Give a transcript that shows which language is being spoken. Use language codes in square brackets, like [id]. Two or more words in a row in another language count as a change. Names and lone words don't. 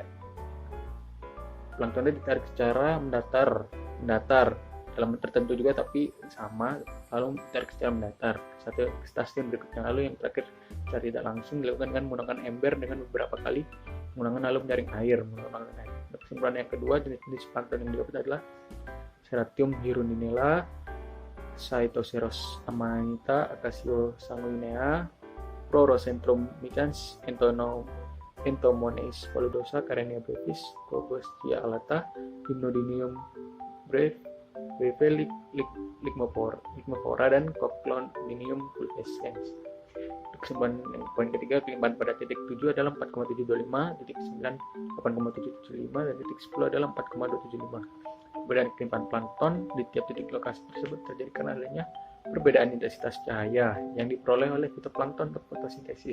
[id] Planktonnya ditarik secara mendatar dalam tertentu juga, tapi sama, lalu ditarik secara mendatar satu stasiun berikutnya. Lalu yang terakhir secara tidak langsung dilakukan dengan menggunakan ember dengan beberapa kali menggunakan lalu menjaring air. Kesimpulan yang kedua, jenis-jenis plankton yang didapat adalah Serratium hirundinella, Psitthoceros amanita, Acacio sanguinea, Prorocentrum micans, Entomones paludosa, Karenia brevis, Proboscia alata, Gymnodinium breve, Ligmofora, dan Coclodinium pulvescens. Kesimpulan poin ketiga, kelimpahan pada titik 7 adalah 4,725, titik 9 8,775, dan titik 10 adalah 4,275. Perbedaan kelimpahan plankton di tiap titik lokasi tersebut terjadi karena adanya perbedaan intensitas cahaya yang diperoleh oleh fitoplankton untuk fotosintesis.